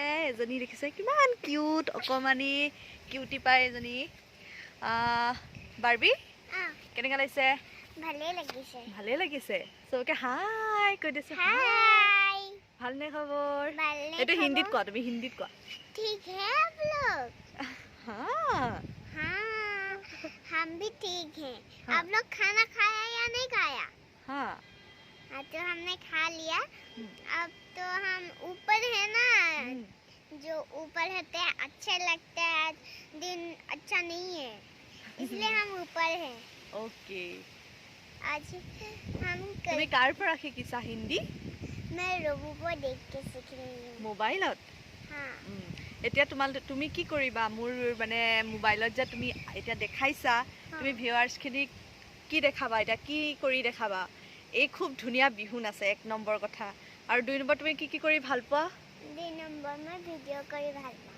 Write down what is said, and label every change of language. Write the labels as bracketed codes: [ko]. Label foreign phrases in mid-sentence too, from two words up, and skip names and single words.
[as] এজনী দেখিছে কিমান কিউট অকণমানি কিউটি পাই এজনী। বাৰ্বি কেনেকুৱা লাগিছে? ভালেই লাগিছে। চবকে হাই কৈ দিছে। ভালনে খবৰ? এইটো হিন্দীত কোৱা, তুমি হিন্দীত কোৱা। [hi] ठीक है आप लोग? हाँ हम भी ठीक हैं। आप लोग खाना खाया या नहीं खाया? हाँ तो हमने खा लिया। अब तो हम ऊपर है ना, जो ऊपर होते हैं अच्छे लगते हैं, दिन अच्छा नहीं है इसलिए हम ऊपर हैं। ओके आज हम [as] তুমি কাৰ পৰা শিকিছা হিন্দী? [hi] मैं रोबो को देख के सीख रही हूँ [as] মোবাইলত। [hi] हाँ [as] এতিয়া তুমি কি কৰিবা মোৰ মানে মোবাইলত যে তুমি এতিয়া দেখাইছা তুমি ভিউৱাৰ্ছখিনিক কি দেখাবা? এতিয়া কি কৰি দেখাবা? এই খুব ধুনীয়া বিহু নাচে 1 নম্বৰ কথা। আৰু 2 নম্বৰ তুমি কি কৰি ভাল পোৱা? 2 নম্বৰ মই ভিডিঅ' কৰি ভাল পাওঁ।